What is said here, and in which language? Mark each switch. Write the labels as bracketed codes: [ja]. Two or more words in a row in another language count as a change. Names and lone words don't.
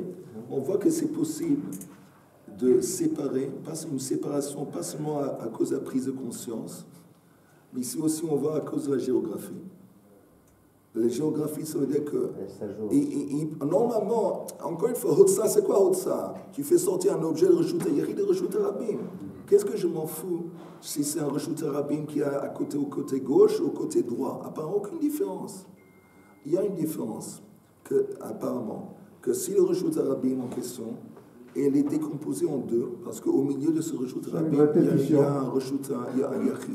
[fr] On voit que c'est possible de séparer, une séparation, pas seulement à cause de la prise de conscience, mais ici aussi, on voit à cause de la géographie. La géographie, ça veut dire que... normalement, encore une fois, Hotsa, c'est quoi Hotsa? Tu fais sortir un objet de [he] רשות יחיד [fr] et [he] רשות רבים. [fr] Qu'est-ce que je m'en fous si c'est un [he] רשות רבים [fr] qui est au côté gauche ou au côté droit? Apparemment, aucune différence. Il y a une différence, apparemment, que si le [he] רשות רבים [fr] en question... Et elle est décomposée en deux, parce qu'au milieu de ce [he] רשות רבים, [fr] il y a un reshut, il y a un yachid.